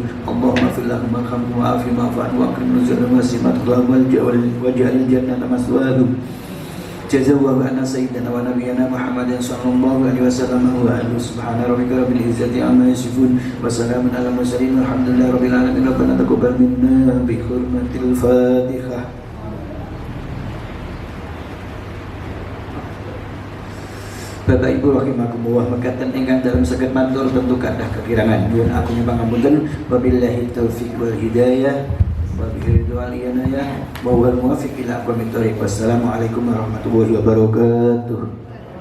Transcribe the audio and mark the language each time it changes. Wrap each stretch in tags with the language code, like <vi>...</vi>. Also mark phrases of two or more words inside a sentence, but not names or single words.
<ar>اللهم اغفر لهم وارحمهم وعافهم واعف عنهم وأكرم نزلهم ووسع واجعل الجنة مثواهم. جزى الله عنا سيدنا ونبينا محمدا صلى الله عليه وسلم وآله. سبحان ربك رب العزة عما يصفون وسلام على المرسلين والحمد لله رب العالمين. ربنا تقبل منا بحرمة الفاتحة.</ar> <jv>Bapak Ibu rahimakumullah, mekaten ingkang dalam saged matur tentu kathah kekirangan. Nyuwun agung pangapunten.</jv> <ar>وبالله التوفيق والهداية. وبالله والعناية. وهو الموفق إلى أقوم الطريق. والسلام عليكم ورحمة الله وبركاته.</ar>